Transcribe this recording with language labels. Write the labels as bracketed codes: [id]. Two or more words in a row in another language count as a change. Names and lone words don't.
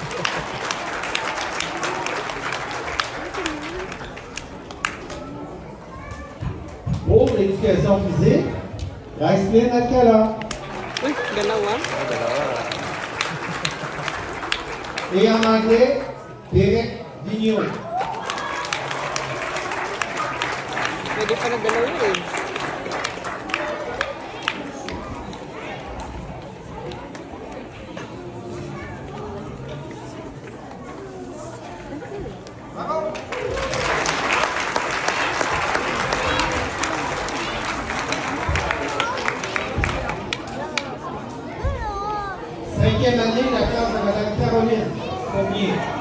[fr] Pour l'éducation physique, Raislyn Alcala. [tl] Uy, dalawa. [fr] Et en anglais, Derek Vigneault. [tl] Pwede pa na dalawa eh. [fr] Bravo. Cinquième année, la classe de Madame Caroline Pommier.